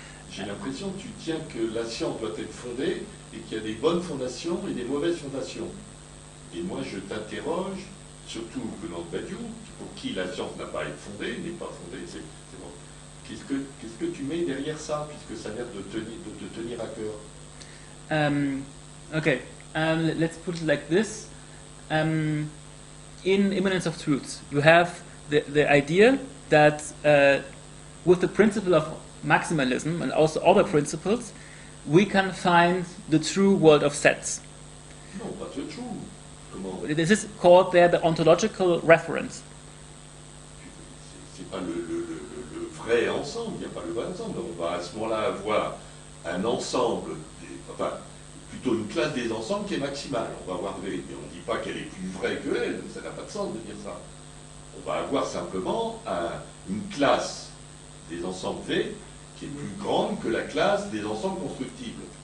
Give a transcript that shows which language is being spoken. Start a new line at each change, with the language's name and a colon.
French: J'ai l'impression que tu tiens que la science doit être fondée et qu'il y a des bonnes fondations et des mauvaises fondations. Et moi, je t'interroge, surtout venant de Badiou, pour qui la science n'a pas à être fondée, n'est pas fondée, c'est bon. Qu'est-ce que tu mets derrière ça, puisque ça a l'air de te tenir à cœur?
English: Okay, let's put it like this. In Immanence of Truths, you have the idea that with the principle of maximalism and also other principles, we can find the true world of sets.
French: Non, pas
English: the true.
French: Comment?
English: This is called there the ontological reference.
French: C'est pas le vrai ensemble, il n'y a pas le vrai ensemble. On va à ce moment-là avoir un ensemble, enfin, plutôt une classe des ensembles qui est maximale. On va avoir V, mais on ne dit pas qu'elle est plus vraie que elle, ça n'a pas de sens de dire ça. On va avoir simplement une classe des ensembles V qui est plus grande que la classe des ensembles constructibles.